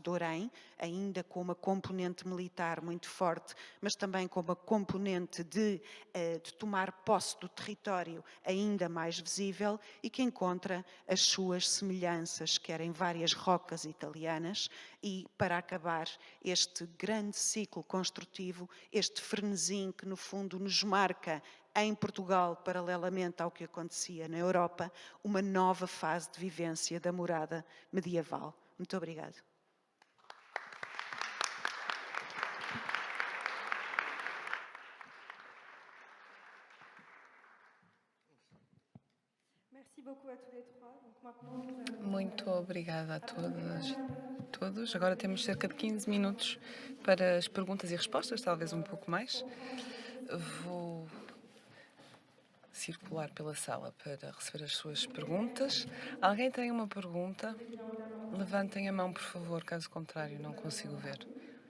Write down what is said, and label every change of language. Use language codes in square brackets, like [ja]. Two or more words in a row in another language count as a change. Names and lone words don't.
[pt] de Orém, ainda com uma componente militar muito forte, mas também com uma componente de tomar posse do território ainda mais visível e que encontra as suas semelhanças, quer em várias rocas italianas e, para acabar, este grande ciclo construtivo, este frenesim que no fundo nos marca em Portugal, paralelamente ao que acontecia na Europa, uma nova fase de vivência da morada medieval. Muito obrigada. [fr] Merci beaucoup à tous les trois. Donc maintenant, nous allons... [pt] Muito obrigada a todas, todos. Agora temos cerca de 15 minutos para as perguntas e respostas, talvez um pouco mais. Vou circular pela sala para receber as suas perguntas. Alguém tem uma pergunta? Levantem a mão, por favor, caso contrário, não consigo ver.